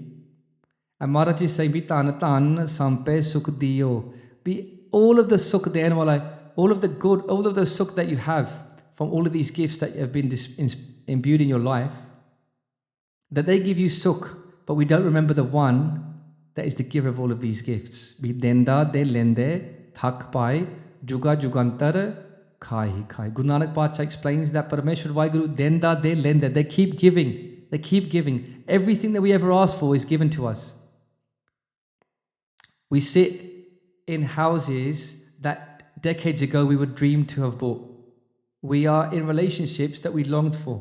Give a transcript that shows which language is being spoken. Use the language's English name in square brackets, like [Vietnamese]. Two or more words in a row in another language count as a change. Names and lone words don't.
[English] And Maharaj is saying, [Punjabi] ਸੰਪੇ ਸੁਖ ਦੀਓ. [English] All of the sukh, all of the good, all of the sukh that you have from all of these gifts that have been imbued in your life, that they give you sukh, but we don't remember the one that is the giver of all of these gifts. [Punjabi] ਦੇਂਦਾ ਦੇ ਲੈਂਦੇ ਥਕ ਪਾਹਿ ਜੁਗਾ ਜੁਗੰਤਰ ਖਾਹੀ ਹੀ ਖਾਹਿ. [English] Guru Nanak Pacha explains that Parameshwar Vaheguru [Punjabi] ਦੇਂਦਾ ਦੇ ਲੈਂਦਾ. [English] They keep giving. They keep giving. Everything that we ever ask for is given to us. We sit in houses that decades ago we would dream to have bought. We are in relationships that we longed for.